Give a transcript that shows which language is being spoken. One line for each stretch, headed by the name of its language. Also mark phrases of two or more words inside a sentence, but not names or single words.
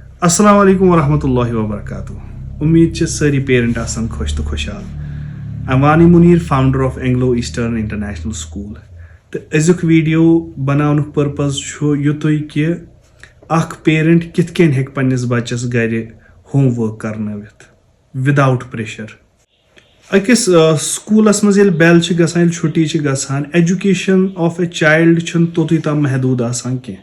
Arabic: السلام علیکم ورحمۃ اللہ وبرکاتہ.
Kashmiri: امید چھِ سٲری پیرنٹ آسان خوش تہٕ خوشحال. وانی منیر
English: founder of Anglo Eastern International School
Kashmiri: تہٕ أزیُک ویٖڈیو بناونُک پٔرپز چھُ یُتُے کہِ اکھ پیرنٹ کِتھ کٔنۍ ہیٚکہِ پننِس بچس گرِ
English: home work
Kashmiri: کرنٲوِتھ
English: without pressure.
Kashmiri: أکِس سکوٗلس منٛز ییٚلہِ بیل چھِ گژھان ییٚلہِ چھُٹی چھِ گژھان
English: education of a child
Kashmiri: چھُنہٕ توٚتُے تام محدوٗد آسان کینٛہہ.